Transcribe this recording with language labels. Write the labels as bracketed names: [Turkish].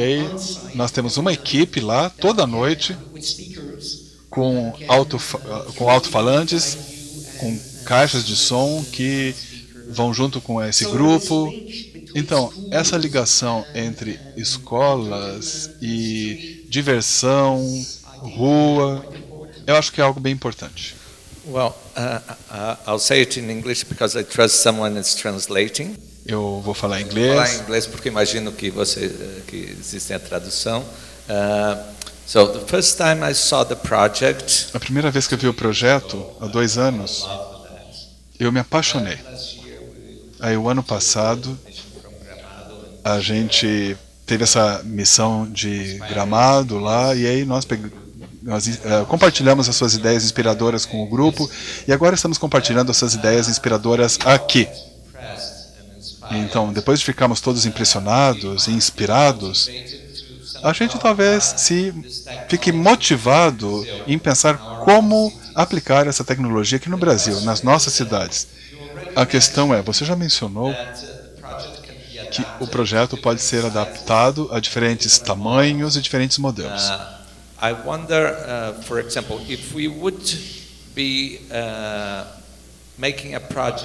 [Portuguese] E aí nós temos uma equipe lá toda noite com alto-falantes, com caixas de som que vão junto com esse grupo. Então, essa ligação entre escolas e diversão, rua, eu acho que é algo bem importante. [English] Well, I'll say it in English because I trust someone is translating. [Portuguese] Eu vou falar em Vou falar em inglês. inglês porque imagino que que existe a tradução. [English] So the first time I saw the project, [Portuguese] A primeira vez que eu vi o projeto, há 2 anos, eu me apaixonei. Aí o ano passado a gente teve essa missão de Gramado lá, e aí nós compartilhamos as suas ideias inspiradoras com o grupo, e agora estamos compartilhando essas ideias inspiradoras aqui. Então, depois de ficarmos todos impressionados e inspirados, a gente talvez fique motivado em pensar como aplicar essa tecnologia aqui no Brasil, nas nossas cidades. A questão é, você já mencionou que o projeto pode ser adaptado a diferentes tamanhos e diferentes modelos. [English] I wonder, for example, if we would be making a project.